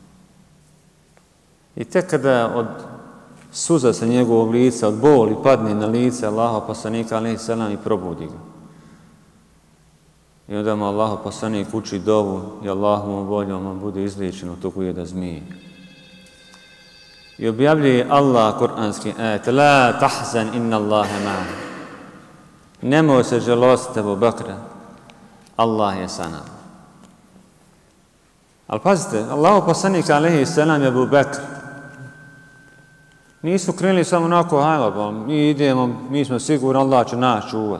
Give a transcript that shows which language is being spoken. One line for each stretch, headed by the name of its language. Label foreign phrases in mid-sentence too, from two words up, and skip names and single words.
Bosnian: I tek kada od suza sa njegovog lica, od boli padne na lice Allaha poslanika
Arabic: عليه السلام
Bosnian: i probudi ga. I onda mu Allaha poslanik uči dovu i Allahovom voljom on bude izliječen od tog ujeda zmije. I objavljuje Allah kuranski ajet:
Arabic: لا تحزن إن الله معنا.
Bosnian: Nemoj se žalostiti, Ebu Bekre, Allah je sa nama. Ali pazite, Allaha poslanik
Arabic: عليه السلام
Bosnian: i Ebu Bekr nisu krenuli samo onako, hajde, mi idemo, mi smo sigurni, Allah će nas čuvati.